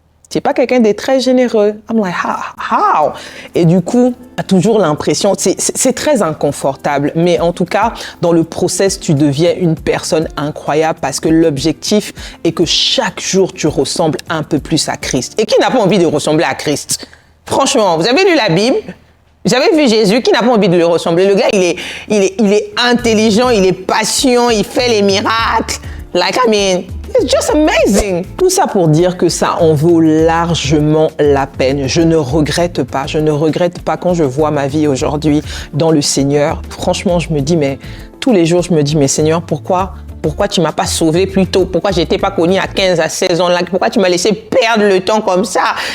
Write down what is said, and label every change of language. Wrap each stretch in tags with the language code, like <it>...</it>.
<fr>Tu n'es pas quelqu'un de très généreux.</fr> <en>I'm like, how?</en> <fr>Et du coup, tu as toujours l'impression, c'est très inconfortable, mais en tout cas, dans le process, tu deviens une personne incroyable parce que l'objectif est que chaque jour, tu ressembles un peu plus à Christ. Et qui n'a pas envie de ressembler à Christ? Franchement, vous avez lu la Bible? Vous avez vu Jésus, qui n'a pas envie de lui ressembler? Le gars, il est intelligent, il est patient, il fait les miracles.</fr> <en>Like, I mean, it's just amazing.</en> <fr>Tout ça pour dire que ça en vaut largement la peine. Je ne regrette pas. Je ne regrette pas quand je vois ma vie aujourd'hui dans le Seigneur. Franchement, je me dis, mais tous les jours, je me dis, mais Seigneur, pourquoi tu m'as pas sauvé plus tôt? Pourquoi j'étais pas connu à 15, à 16 ans là? Pourquoi tu m'as laissé perdre le temps comme ça?</fr>